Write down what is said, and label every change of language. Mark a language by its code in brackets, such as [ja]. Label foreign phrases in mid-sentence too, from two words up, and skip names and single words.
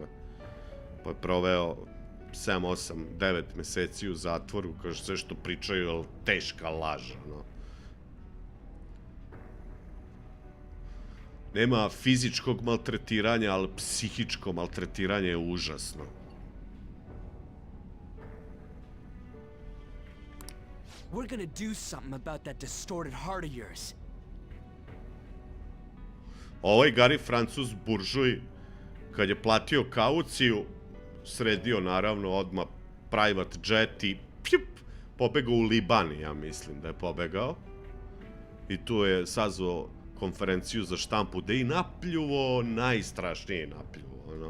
[sr] Pa je proveo 7, 8, 9 meseci u zatvoru, kaže, sve što pričaju je teška laž, ono. Nema fizičkog maltretiranja, ali psihičko maltretiranje je užasno. [en] We're gonna do something about that distorted heart of yours. [sr] Ovaj Gari Francuz buržuj, kad je platio kauciju, sredio naravno odmah [en] private jet [sr] i pobegao u Liban, ja mislim da je pobegao. I tu je sazvao konferenciju za štampu da i napljuvo, najstrašnije napljuvo, ono.